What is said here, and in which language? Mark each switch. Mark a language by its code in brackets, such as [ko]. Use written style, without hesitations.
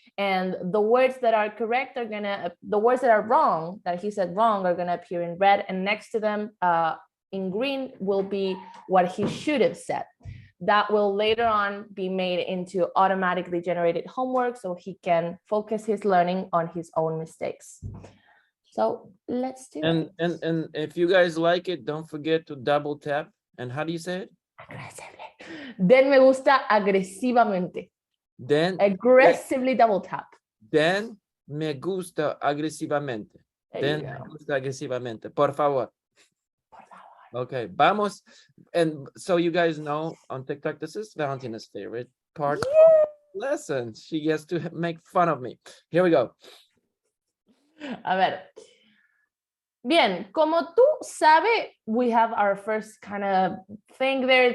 [en] And the words that are correct are the words that are wrong, that he said wrong, are gonna appear in red, and next to them in green will be what he should have said. That will later on be made into automatically generated homework so he can focus his learning on his own mistakes. So let's do it. And if you guys like it, don't forget to double tap. And how do you say it? [es] Den me gusta agresivamente. [en] Then Aggressively double tap. [es] Den me gusta agresivamente. Den me gusta agresivamente. Por favor. Okay, vamos. [en] And so you guys know on TikTok, this is Valentina's favorite part of the lesson. She gets to make fun of me. Here we go. [es] A ver. Bien, como tú sabe, [en] we have our first kind of thing there.